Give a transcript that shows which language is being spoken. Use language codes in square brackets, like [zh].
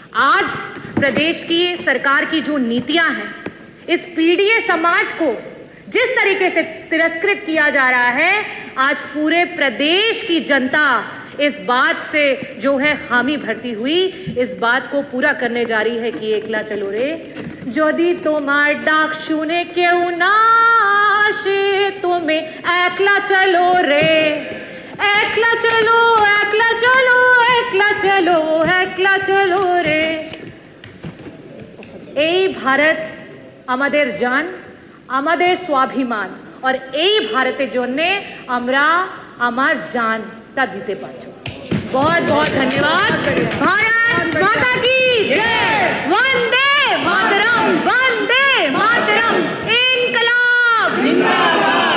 [hi] आज प्रदेश की सरकार की जो नीतियां हैं, इस पीड़ित समाज को जिस तरीके से तिरस्कृत किया जा रहा है, आज पूरे प्रदेश की जनता इस बात से जो है हामी भरती हुई, इस बात को पूरा करने जा रही है कि एकला चलो रे। [bn] যদি তোমার ডাক শুনে কেউ না আসে, তুমি একলা চলো রে, একলা চলো, একলা চলো, একলা চলো, একলা চলো রে। এই ভারত আমাদের জান, আমাদের স্বাভিমান, আর এই ভারতের জন্য আমরা আমার জানটা দিতে পারছি। [hi] बहुत बहुत धन्यवाद। भारत माता की जय। वंदे मातरम, वंदे मातरम। इनकलाब जिंदाबाद।